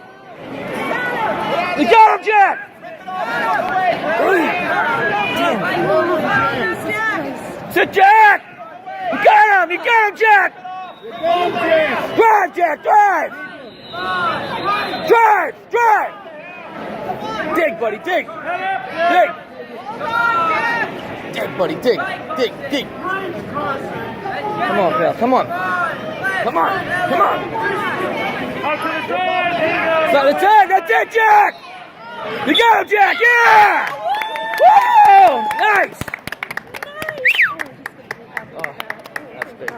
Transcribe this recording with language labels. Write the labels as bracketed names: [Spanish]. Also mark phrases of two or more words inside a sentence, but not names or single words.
[English] You got him, Jack. Sit, Jack. You got him. You got him, Jack. Drive, Jack. Drive. Drive! Drive! Dig, buddy, dig! Dig! Dig, buddy, dig! Dig, dig! Come on, pal, come on! Come on! Come on! That's it, Jack! You got him, Jack! Yeah! Woo! Nice! Oh, that's big.